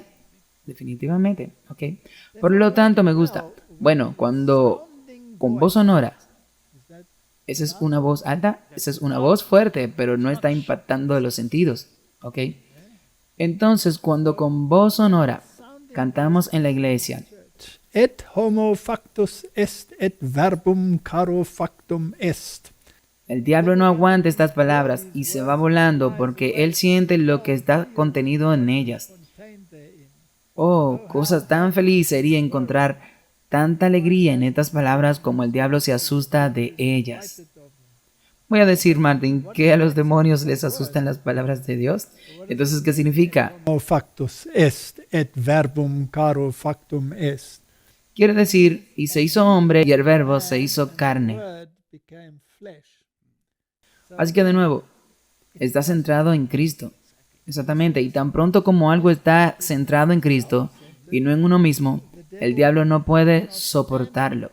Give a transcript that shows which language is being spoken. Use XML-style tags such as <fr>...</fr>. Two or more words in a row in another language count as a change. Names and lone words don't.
<es>Definitivamente, ¿ok? Por lo tanto, me gusta. Bueno, cuando con voz sonora, esa es una voz alta, esa es una voz fuerte, pero no está impactando los sentidos, ¿ok? Entonces, cuando con voz sonora cantamos en la iglesia,</es> <la>Et homo factus est, et verbum caro factum est.</la> <es>el diablo no aguanta estas palabras y se va volando porque él siente lo que está contenido en ellas. Oh, cosa tan feliz sería encontrar tanta alegría en estas palabras como el diablo se asusta de ellas. Voy a decir, Martín, que a los demonios les asustan las palabras de Dios. Entonces, ¿qué significa?</es> <la>Homo factus est, et verbum caro factum est.</la> <es>Quiere decir, y se hizo hombre y el verbo se hizo carne. Así que de nuevo, está centrado en Cristo. Exactamente, y tan pronto como algo está centrado en Cristo y no en uno mismo, el diablo no puede soportarlo.</es>